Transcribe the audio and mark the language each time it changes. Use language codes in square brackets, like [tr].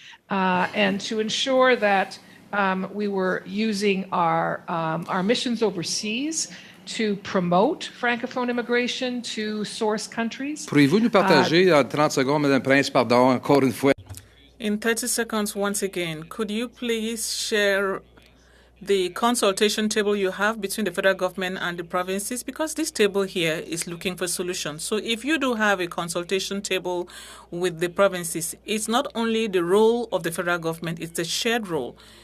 [en] And to ensure that we were using our missions overseas to promote Francophone immigration to source countries. [fr] Pourriez-vous nous partager en 30 secondes, Madame Prince, pardon, encore une fois? [en] In 30 seconds, once again, could you please share the consultation table you have between the federal government and the provinces? Because this table here is looking for solutions. So if you do have a consultation table with the provinces, it's not only the role of the federal government, it's the shared role.